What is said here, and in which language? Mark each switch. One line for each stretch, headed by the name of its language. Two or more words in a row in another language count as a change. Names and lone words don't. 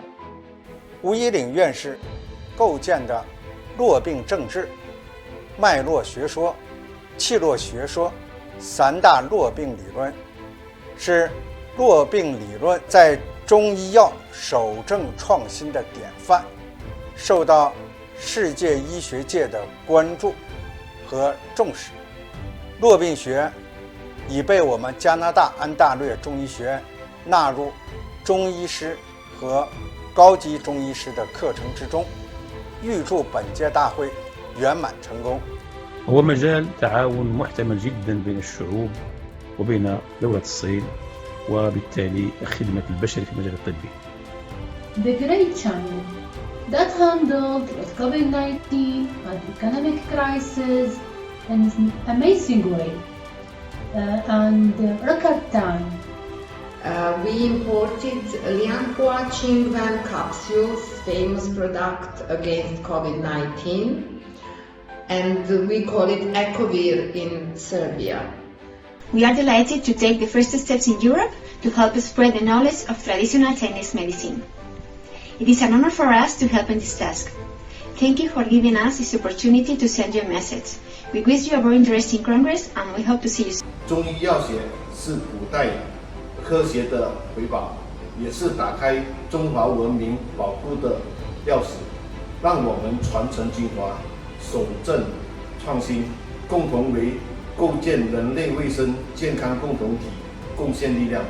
Chinese: 吴一岭院士构建的络病政治、脉络学说、气络学说3大络病理论，是络病理论在中医药守正创新的典范，受到世界医学界的关注和重视。络病学已被我们加拿大安大略中医学院纳入中医师和高级中医师的课程之中，预祝本届大会圆满成功。
Arabic: هو مجال تعاون محتمل جدا بين الشعوب وبين دولة الصين وبالتالي خدمة البشر في المجال الطبي.
English: The great China that handled COVID-19 and economic crisis in an amazing way and record time. We imported Lianhua Qingwan capsules, famous product against COVID-19, and we call it Ecovir in Serbia. We are delighted to take the first steps in Europe to help spread the knowledge of traditional Chinese medicine. It is an honor for us to help in this task. Thank you for giving us this opportunity to send you a message. We wish you a very interesting Congress and we hope to see you soon.
Chinese: 中医药学是古代科学的瑰宝，也是打开中华文明宝库的钥匙，让我们传承精华，守正创新，共同为构建人类卫生健康共同体贡献力量。